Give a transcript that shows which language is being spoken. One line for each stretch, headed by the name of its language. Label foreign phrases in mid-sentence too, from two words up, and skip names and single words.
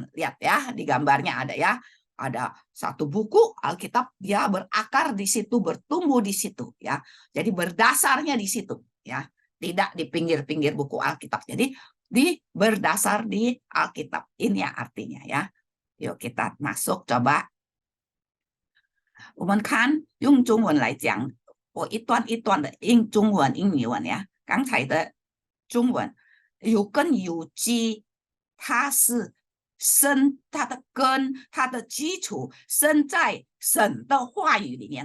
Indonesian: Lihat ya, di gambarnya ada ya, ada satu buku Alkitab, dia berakar di situ, bertumbuh di situ ya. Jadi berdasarnya di situ ya, tidak di pinggir-pinggir buku Alkitab. Jadi berdasar di Alkitab. Ini ya artinya ya. Yuk kita masuk coba.
Chinese: 我们看用中文来讲，我一段一段的用中文、英文呀。刚才的中文有根有基，它是生，它的根，它的基础生在神的话语里面。